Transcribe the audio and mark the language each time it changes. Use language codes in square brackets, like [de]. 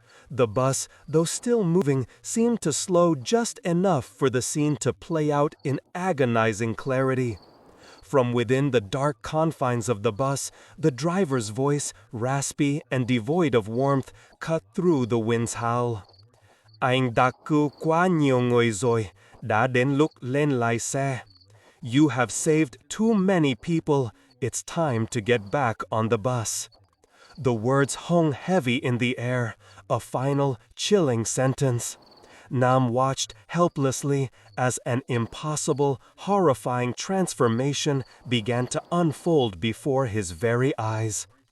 [en] The bus, though still moving, seemed to slow just enough for the scene to play out in agonizing clarity. From within the dark confines of the bus, the driver's voice, raspy and devoid of warmth, cut through the wind's howl. [vi] Anh đã cứu quá nhiều người rồi, đã đến lúc lên lại xe. [en] You have saved too many people. It's time to get back on the bus. The words hung heavy in the air, a final, chilling sentence. Nam watched helplessly as an impossible, horrifying transformation began to unfold before his very eyes.